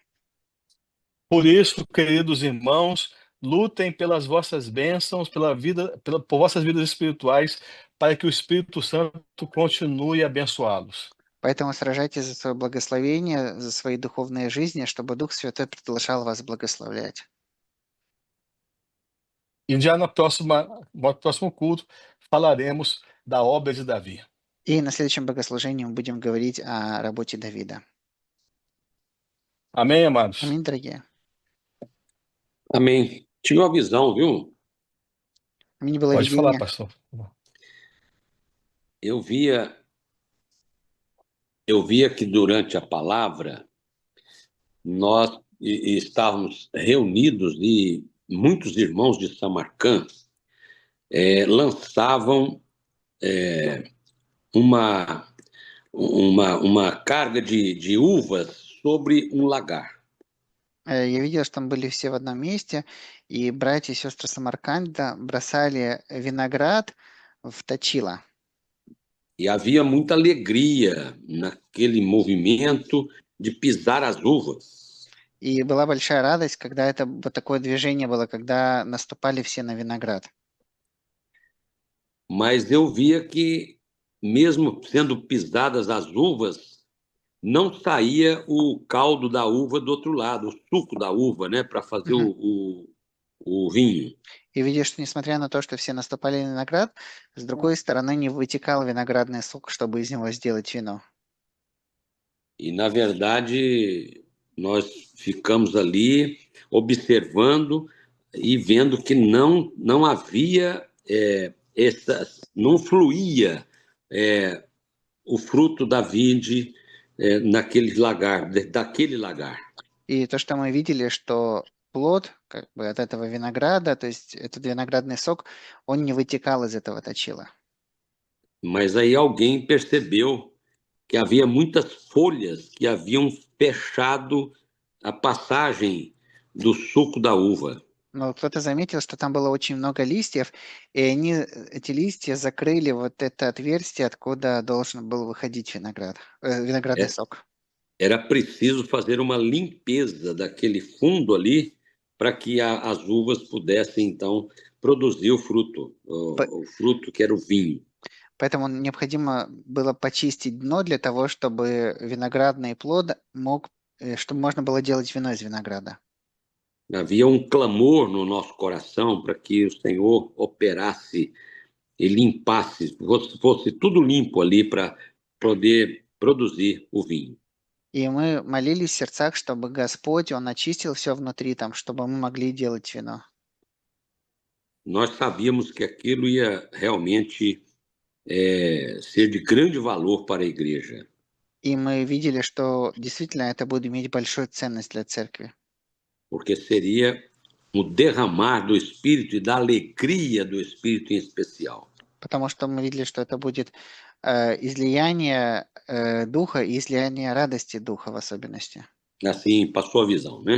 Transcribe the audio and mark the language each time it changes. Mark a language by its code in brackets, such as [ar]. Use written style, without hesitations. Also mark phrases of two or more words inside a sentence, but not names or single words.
[pt] Por isso, queridos irmãos, lutem pelas vossas bênçãos, por vossas vidas espirituais, para que o Espírito Santo continue a abençoá-los. [ru] Поэтому сражайтесь за свое благословение, за свои духовные жизни, чтобы Дух Святой продолжал вас благословлять. [pt] E já no próximo culto, falaremos da obra de Davi. [ru] И на следующем богослужении мы будем говорить о работе Давида. [pt] Amém, amados? [ru] Аминь, дорогие. [pt] Amém. Tive uma visão, viu? [ru] Аминь было [pt] Pode falar, [ru] видение. [pt] pastor. Eu via que durante a palavra nós estávamos reunidos e muitos irmãos de Samarcã lançavam uma carga de uvas sobre um lagar. [ru] Я видел, что там были все в одном месте, и братья и сестры Самарканда бросали виноград в точило. [pt] E havia muita alegria naquele movimento de pisar as uvas. [ru] И была большая радость, когда это вот такое движение было, когда наступали все на виноград. [pt] Mas eu via que, mesmo sendo pisadas as uvas, não saía o caldo da uva do outro lado, o suco da uva, né, para fazer o vinho. [ru] И видишь, что несмотря на то, что все наступали на виноград, с другой стороны не вытекал виноградный сок, чтобы из него сделать вино. [pt] E, na verdade, nós ficamos ali observando e vendo que não havia não fluía o fruto da vide daquele lagar. [ru] И то, что мы видели, что плод как бы от этого винограда, то есть этот виноградный сок, он не вытекал из этого точила. [pt] Mas aí alguém percebeu que havia muitas folhas que haviam fechado a passagem do suco da uva. [ru] Но кто-то заметил, что там было очень много листьев, и эти листья закрыли вот это отверстие, откуда должен был выходить виноградный сок. [pt] Era preciso fazer uma limpeza daquele fundo ali para que as uvas pudessem, então, produzir o fruto que era o vinho. [ru] Поэтому необходимо было почистить дно для того, чтобы виноградный плод чтобы можно было делать вино из винограда. [pt] Havia clamor no nosso coração para que o Senhor operasse e limpasse, fosse tudo limpo ali para poder produzir o vinho. [ru] И мы молились в сердцах, чтобы Господь, Он очистил все внутри там, чтобы мы могли делать вино. [pt] Nós sabíamos que aquilo ia realmente ser de grande valor para a igreja. [ru] И мы видели, что действительно это будет иметь большую ценность для церкви. [pt] Porque seria o derramar do Espírito e da alegria do Espírito em especial. [ru] Потому что мы видели, что это будет излияние Духа и излияние радости Духа в особенности. [pt] Assim, passou a visão, né?